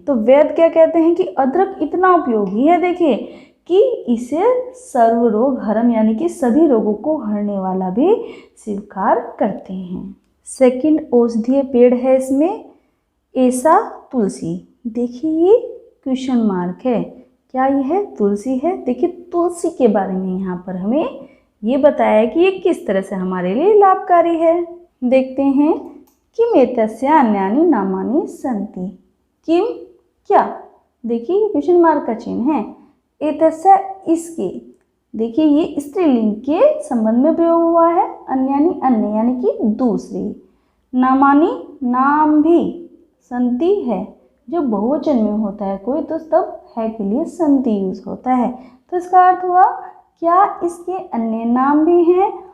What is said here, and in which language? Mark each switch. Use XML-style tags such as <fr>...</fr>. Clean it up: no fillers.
<hi>तो वैद क्या कहते हैं कि अदरक इतना उपयोगी है, देखिए कि इसे सर्व रोग हरम यानी कि सभी रोगों को हरने वाला भी स्वीकार करते हैं। सेकंड औषधीय पेड़ है इसमें ऐसा तुलसी। देखिए, ये क्वेश्चन मार्क है, क्या यह तुलसी है? देखिए, तुलसी के बारे में यहाँ पर हमें ये बताया कि ये किस तरह से हमारे लिए लाभकारी है। देखते हैं,</hi> <sa>किम एतस्य अन्यानि नामानि सन्ति।</sa> <hi>किम क्या, देखिए क्वेश्चन मार्क का चिन्ह है। एतस्य इसके, देखिए ये स्त्रीलिंग के संबंध में प्रयोग हुआ है। अन्यानि अन्य यानी कि दूसरे, नामानि नाम भी, संति है जो बहुवचन में होता है कोई तो तब है के लिए संति यूज होता है, तो इसका अर्थ हुआ क्या इसके अन्य नाम भी हैं?</hi>